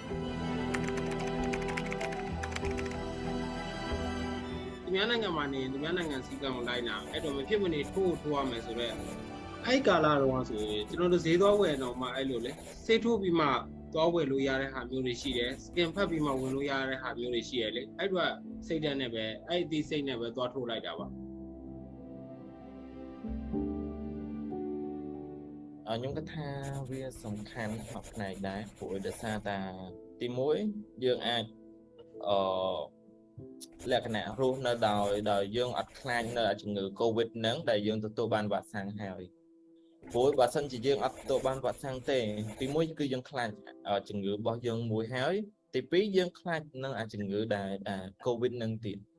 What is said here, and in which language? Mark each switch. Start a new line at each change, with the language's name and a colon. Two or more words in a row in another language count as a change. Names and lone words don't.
Burmese: ဒီများနိုင်ငံမှာနေဒီများနိုင်ငံစီကံကိုလိုက်နာအဲ့တော့မဖြစ်မနေထိုးရမယ်ဆိုတော့အဲ့ကာလာတော့ဆိုရင်ကျွန်တော်တို့ဈေးသွားဝယ်တော့မှအဲ့လိုလေစေးထိုးပြီးမှသွားဝယ်လို့ရတဲ့ဟာမျိုးတွေရှိတယ်စကင်ဖတ်ပြီးမှဝင်လို့ရတဲ့ဟာမျိုးတွေရှိရလေအဲ့တော့စိတ်ဓာတ်နဲ့ပဲအဲ့ဒီစိတ်နဲ့ပဲသွားထိုးလိုက်တာပါ
Khmer: ខ្ញុំគិតថាវាសំខាន់ក្នុងផ្នែកដែរព្រោះដោយសារតែទី1យើងអាចលក្ខណៈរស់នៅដោយយើងអត់ខ្លាចនៅជំងឺ COVID ហ្នឹងដែលយើងទទួលបានវ៉ាក់សាំងហើយព្រោះបើសិនជាយើងអត់ទទួលបានវ៉ាក់សាំងទេទី1គឺយើងខ្លាចជំងឺរបស់យើងមួយហើយទី2យើងខ្លាចនឹងជំងឺដែល COVID ហ្នឹងទៀត